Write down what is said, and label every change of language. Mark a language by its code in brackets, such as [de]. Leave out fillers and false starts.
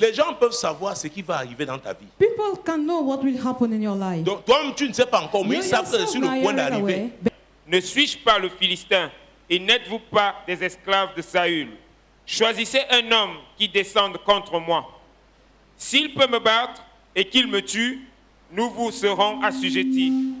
[fr] Les gens peuvent savoir ce qui va arriver dans ta vie. [en] People can know what will happen in your life. [fr] Donc toi-même tu ne sais pas encore, mais ils savent que c'est sur le point d'arriver. Ne suis-je pas le Philistin et n'êtes-vous pas des esclaves de Saül? Choisissez un homme qui descende contre moi. S'il peut me battre et qu'il me tue, nous vous serons assujettis.